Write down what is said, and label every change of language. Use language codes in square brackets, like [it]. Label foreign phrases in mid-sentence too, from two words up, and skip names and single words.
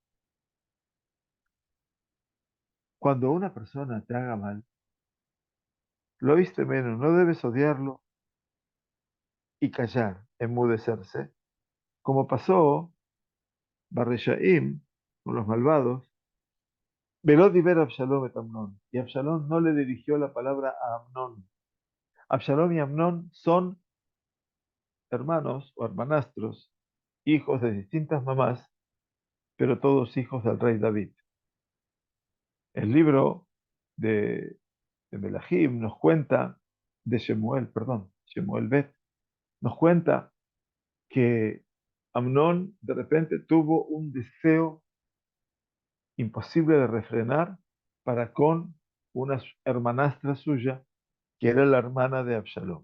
[es] Cuando una persona te haga mal, lo viste menos, no debes odiarlo y callar, enmudecerse, como pasó Barreshaim con los malvados. [he] Veló diber Absalom et Amnón, [es] y Absalom no le dirigió la palabra a Amnón. Absalom y Amnón son hermanos o hermanastros, hijos de distintas mamás, pero todos hijos del rey David. El libro de Melahim nos cuenta, de Shemuel, perdón, Shemuel Bet, nos cuenta que Amnón de repente tuvo un deseo imposible de refrenar para con una hermanastra suya, que era la hermana de Absalom.